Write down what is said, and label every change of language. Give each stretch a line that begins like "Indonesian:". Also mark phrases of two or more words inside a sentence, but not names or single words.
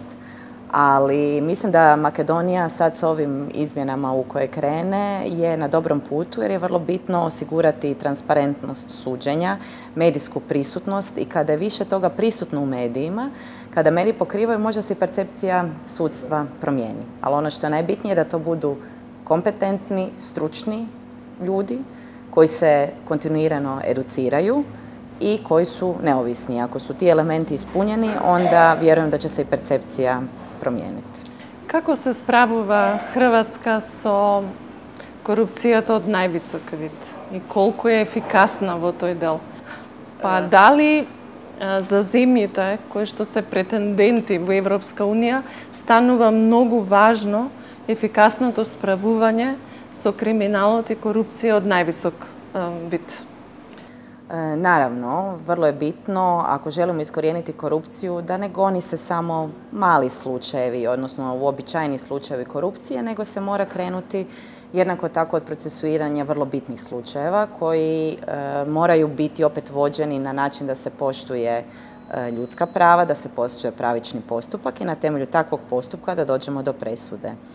Croatian: Ali mislim da Makedonija sad s ovim izmjenama u koje krene je na dobrom putu jer je vrlo bitno osigurati transparentnost suđenja, medijsku prisutnost i kada je više toga prisutno u medijima, kada mediji pokrivaju, možda se i percepcija sudstva promijeni. Ali ono što je najbitnije je da to budu kompetentni, stručni ljudi koji se kontinuirano educiraju i koji su neovisni. Ako su ti elementi ispunjeni, onda vjerujem da će se i percepcija promijeniti.
Macedonian: Како се справува Хрватска со корупцијата од највисок вид и колку е ефикасна во тој дел? Па дали за земјите кои што се претенденти во Европска унија станува многу важно ефикасното справување со криминалот и корупција од највисок вид?
Croatian: Naravno, vrlo je bitno ako želimo iskorijeniti korupciju da ne goni se samo mali slučajevi, odnosno uobičajeni slučajevi korupcije, nego se mora krenuti jednako tako od procesuiranja vrlo bitnih slučajeva koji moraju biti opet vođeni na način da se poštuje ljudska prava, da se poštuje pravični postupak i na temelju takvog postupka da dođemo do presude.